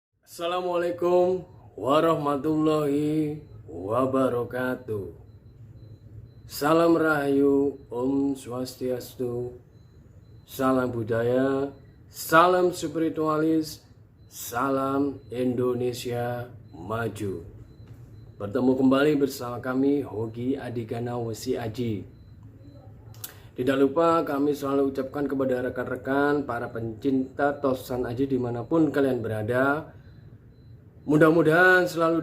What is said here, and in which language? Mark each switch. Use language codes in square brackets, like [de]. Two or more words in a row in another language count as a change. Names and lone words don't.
[ar] السلام عليكم ورحمة الله وبركاته. [id] Salam Rahayu, Om Swastiastu, salam budaya, salam spiritualis, salam Indonesia maju. Bertemu kembali bersama kami Hogi Adigana Wesi Aji. Tidak lupa kami selalu ucapkan kepada rekan-rekan para pencinta Tosan Aji dimanapun kalian berada, mudah-mudahan selalu